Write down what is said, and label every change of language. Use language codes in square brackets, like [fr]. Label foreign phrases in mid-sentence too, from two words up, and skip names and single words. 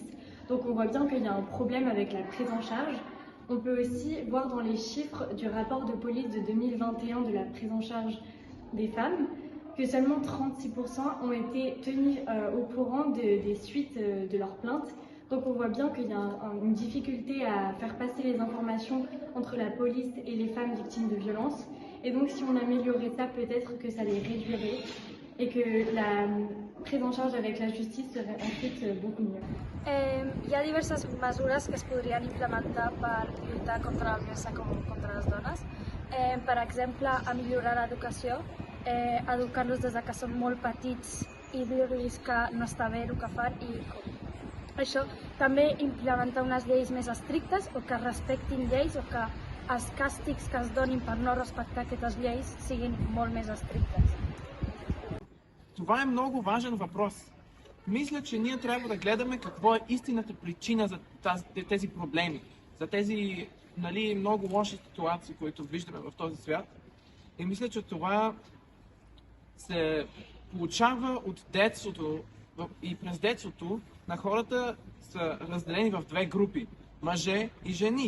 [fr] Donc on voit bien qu'il y a un problème avec la prise en charge. On peut aussi voir dans les chiffres du rapport de police de 2021 de la prise en charge des femmes que seulement 36% ont été tenus au courant des suites de leurs plaintes. Donc on voit bien qu'il y a une difficulté à faire passer les informations entre la police et les femmes victimes de violences. Et donc si on améliorait ça, peut-être que ça les réduirait et que la prise en charge avec la justice serait ensuite beaucoup mieux. [ca] Hi ha diverses mesures que es podrien implementar per lluitar contra la violència contra les dones. Per exemple, a millorar l'educació, educar-los des que són molt petits i dir-los que no està bé el que fan i això, també implementar unes lleis més estrictes o que respectin lleis o que els càstigs que es donin per no respectar aquestes lleis siguin molt més estrictes. [bg] Това е много важен въпрос. Мисля, че ние трябва да гледаме какво е истинната причина за тези проблеми, за тези много лоши ситуации, които виждаме в този свят. И мисля, че това се получава от детството и през детството на хората са разделени в две групи – мъже и жени.